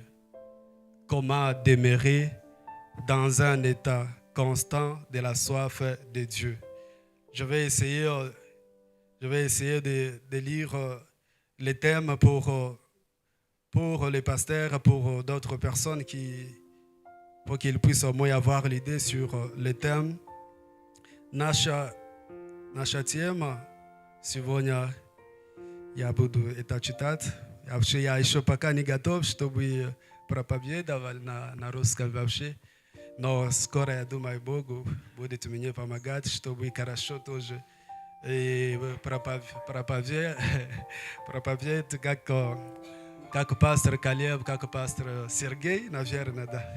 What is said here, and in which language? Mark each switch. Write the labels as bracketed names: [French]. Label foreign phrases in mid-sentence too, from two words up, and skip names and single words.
[French] Comment demeurer dans un état constant de la soif de Dieu. Je vais essayer de lire les thèmes pour les pasteurs, pour d'autres personnes pour qu'ils puissent au moins avoir l'idée sur les thèmes. [Russian] Наша тема сегодня, я буду это читать, Вообще я еще пока не готов, чтобы проповедовать на русском вообще. Но скоро, я думаю, Бог будет мне помогать, чтобы хорошо тоже и проповедовать, как пастор Калеб, как пастор Сергей, наверное, да.